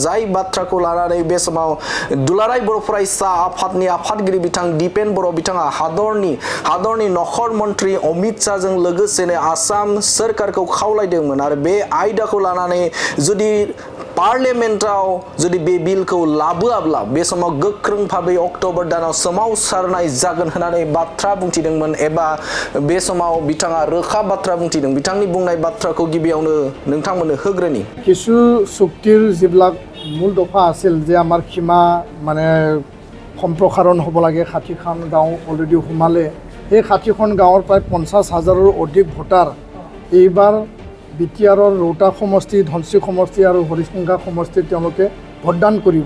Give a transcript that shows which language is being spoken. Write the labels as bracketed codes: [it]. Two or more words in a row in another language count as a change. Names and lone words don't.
[brx] जाय बाथ्राखौ लानानै बे समाव दुलाराय बर' फरायसा आफादनि आफादगिरि बिथां दिपेन बर' बिथाङा हादरनि नखर मन्त्रि अमित शाहजों लोगोसेनो आसाम सोरखारखौ खावलायदोंमोन आरो बे आयदाखौ लानानै जुदि पार्लियामेन्टआव जुदि बे बिलखौ लाबोआब्ला बे समाव गोख्रों भाबै अक्ट'बर दानाव सोमावसारनाय जागोन होननानै बाथ्रा बुंथिदोंमोन एबा बे समाव बिथाङा रोखा बाथ्रा बुंथिदों। बिथांनि बुंनाय बाथ्राखौ गिबियावनो नोंथांमोननो होग्रोनि। [as] কিছু চুক্তিৰ যিবিলাক মূল দফা আছিল যে আমাৰ সীমা মানে সম্প্ৰসাৰণ হ'ব লাগে 60খন গাঁও অলৰেডি সোমালে সেই 60খন গাঁৱৰ প্ৰায় 50,000ৰো অধিক ভোটাৰ এইবাৰ বিটিআৰৰ ৰৌতা সমষ্টি ধনশিৰি সমষ্টি আৰু হৰিশংঘা সমষ্টিত তেওঁলোকে ভোটদান কৰিব।